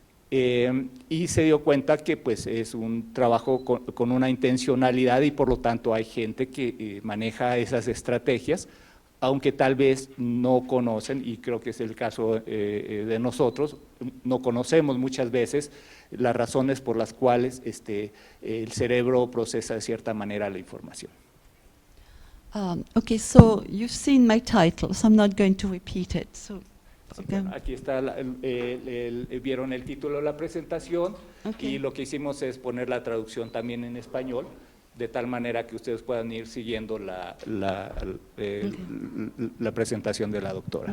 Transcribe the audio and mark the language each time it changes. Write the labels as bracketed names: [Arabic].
[Spanish] Y se dio cuenta que pues, es un trabajo con una intencionalidad, y por lo tanto hay gente que maneja esas estrategias, aunque tal vez no conocen, y creo que es el caso de nosotros, no conocemos muchas veces las razones por las cuales el cerebro procesa de cierta manera la información. [English] Okay, so you've seen my title, so I'm not going to repeat it. So. [Spanish] Sí, bueno, aquí está, vieron el título de la presentación, okay. Y lo que hicimos es poner la traducción también en español, de tal manera que ustedes puedan ir siguiendo la presentación de la doctora.